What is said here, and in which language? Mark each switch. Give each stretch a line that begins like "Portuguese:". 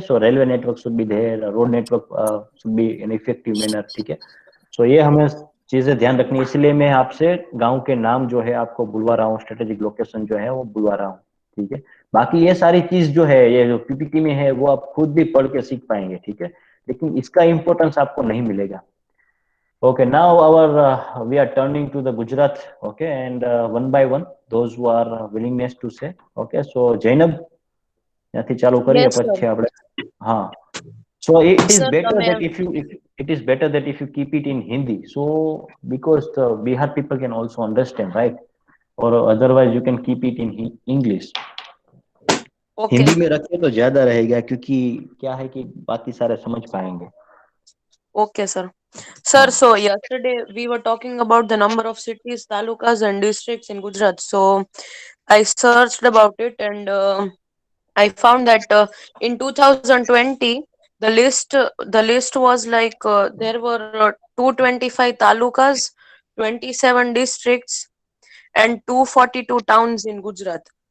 English: so railway network should be there, road network should be in effective manner,
Hindi: ठीक है। सो ये हमें चीजें ध्यान रखनी है, इसलिए मैं आपसे गांव के नाम जो है आपको बुलवा रहा हूँ, स्ट्रेटेजिक लोकेशन जो है वो बुलवा रहा हूँ, ठीक है। बाकी ये सारी चीज जो है, ये जो पीपीटी में है, वो आप खुद भी पढ़ के सीख पाएंगे, ठीक है, लेकिन इसका इंपॉर्टेंस आपको नहीं मिलेगा।
English: Okay, now we are turning to the Gujarat, okay, and one by one, those who are willingness to say, okay.
Gujarati: So Jainab, ત્યાંથી ચાલુ કરીએ,
English: Yes, sir.
Gujarati: પછી આપણે હા.
English: So it is Sir, better
Gujarati: તમે
English: that if it is better that if you keep it in Hindi, so because the Bihar people can also understand, right? Or otherwise you can keep it in English. okay.
Hindi: Hindi में रखे तो ज्यादा रहेगा, क्योंकि क्या है कि बाकी सारे समझ पाएंगे।
English: Okay, sir. Sir, so yesterday we were talking about the number of cities, talukas, and districts in Gujarat. So I searched about it, and I found that in 2020 the list was like there were 225 talukas, 27 districts, and 242 towns in Gujarat.